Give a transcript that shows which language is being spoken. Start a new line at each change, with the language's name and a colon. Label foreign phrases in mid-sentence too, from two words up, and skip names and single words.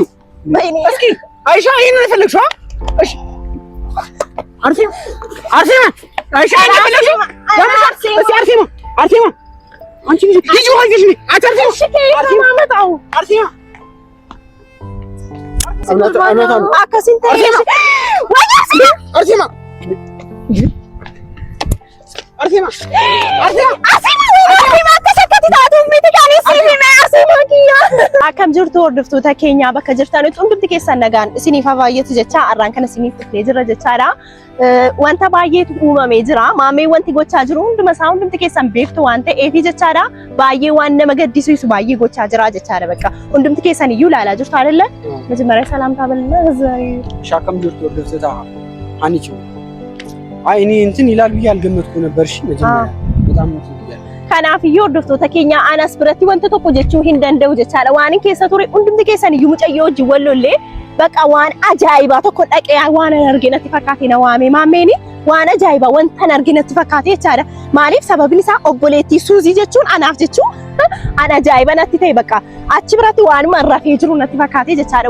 Amharic: እስኪ አይሻ ይሄን የፈለግሽው? እሺ አርሴማ አይሻ ይሄን የፈለግሽው? አርሴማ አንቺ ልጅ ወይስ ልጅ አታርፊ? እሺ ከየት ማመጣው? አርሴማ አከሲንተ
Oromo: akkam jirtu hordoftoota keenya bakka jirtanitti hundumti keessan nagaan isiniif baay'eetu jecha arraan kana isiniif dhufee jira jechaadha. Wanta baay'eetu uumamee jira. Maamee wanti gochaa jiru hundumti keessan beektu waan ta'eef jechaadha. Baay'ee waan nama gaddisiisu baay'ee gochaa jira jechaadha. Bakka hundumti keessan iyyuu ilaalaa jirtu አይደለ?
Amharic: መጀመሪያ ሰላምታ በልና ዘይ
Oromo: akkam jirtu hordoftoota
Amharic: አንቺ አይ እኔ እንትን ይላል ብዬ አልገመትኩ ነበር። እሺ መጀመሪያ በጣም
Oromo: kanaaf iyyuu hordoftoota keenya anas biratti wanta tokko jechuu hin danda'u jechaadha. Waan keessa ture hundumti keessan iyyuu mucayyoo wajjin wallollee bakka waan ajaa'ibaa tokko dhaqee waan arginatti fakkaate na waame maameeni waan ajaa'ibaa wanta arginatti fakkaate jechaadha. Maaliif sababni isaa obboleettii Suuzii jechuun anaaf jechuun an ajaa'iba natti ta'e bakka achi biratti waanuma rafee jiru natti fakkaate jechaadha.